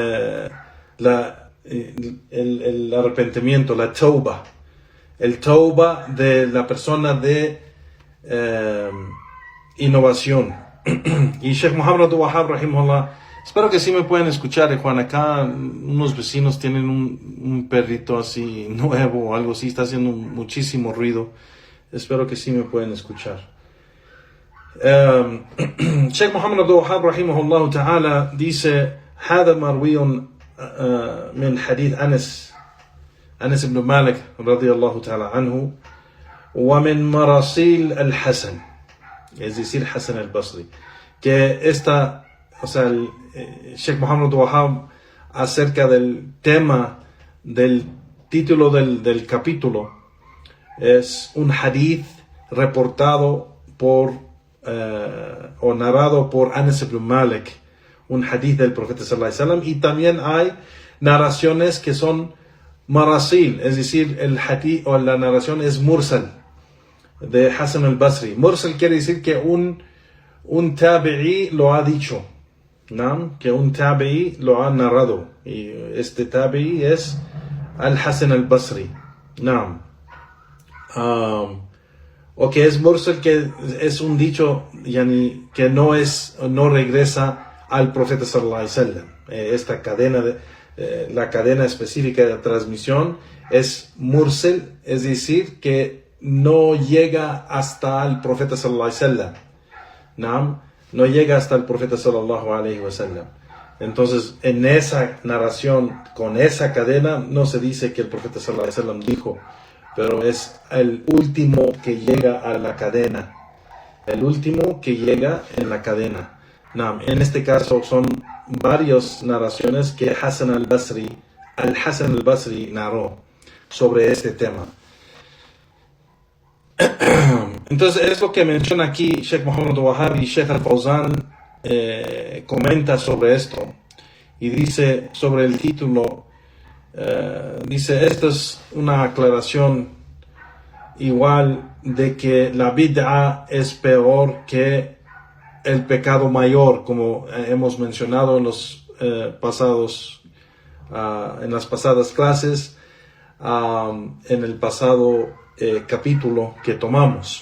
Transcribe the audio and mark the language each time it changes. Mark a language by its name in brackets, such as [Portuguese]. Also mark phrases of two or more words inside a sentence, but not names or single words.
[Spanish] El arrepentimiento, la tauba, el tauba de la persona de innovación. Y Sheikh Muhammad Abdul Wahhab rahimahullah, espero que sí me pueden escuchar, Juan. Acá unos vecinos tienen un perrito así nuevo o algo así, está haciendo muchísimo ruido. Espero que sí me pueden escuchar. [Arabic] الشيخ محمد عبد الوهاب رحمه الله تعالى dice: هذا مروي من حديث أنس بن مالك رضي الله تعالى عنه ومن مراسيل الحسن، [Spanish] es decir, Hasan al-Basri, que esta, o sea, el Sheikh Muhammad Abdul Wahhab, acerca del tema del título del capítulo, es un hadith reportado por o narrado por Anas ibn Malik, un hadith del profeta [Arabic] صلى الله عليه وسلم, [Spanish] y también hay narraciones que son marasil, es decir, el hadith o la narración es mursal de Hasan al-Basri. Mursal quiere decir que un tabi'i lo ha dicho, ¿no? Que un tabi'i lo ha narrado, y este tabi'i es al-Hasan al-Basri, ¿no? O que es mursal, que es un dicho, yani, que no regresa al profeta [Arabic] صلى الله عليه وسلم. [Spanish] Esta cadena la cadena específica de transmisión es mursal, es decir, que no llega hasta el profeta [Arabic] صلى الله عليه وسلم, [Spanish] no llega hasta el profeta [Arabic] صلى الله عليه وسلم. [Spanish] Entonces, en esa narración, con esa cadena, no se dice que el profeta [Arabic] صلى الله عليه وسلم [Spanish] dijo, pero es el último que llega a la cadena, el último que llega en la cadena. En este caso son varias narraciones que al-Hasan al-Basri narró sobre este tema. Entonces es lo que menciona aquí Sheikh Muhammad Abdul Wahhab, y Sheikh al-Fawzan comenta sobre esto y dice sobre el título, dice: esto es una aclaración igual de que la bid'a es peor que el pecado mayor, como hemos mencionado en los pasados en las pasadas clases, en el pasado capítulo que tomamos.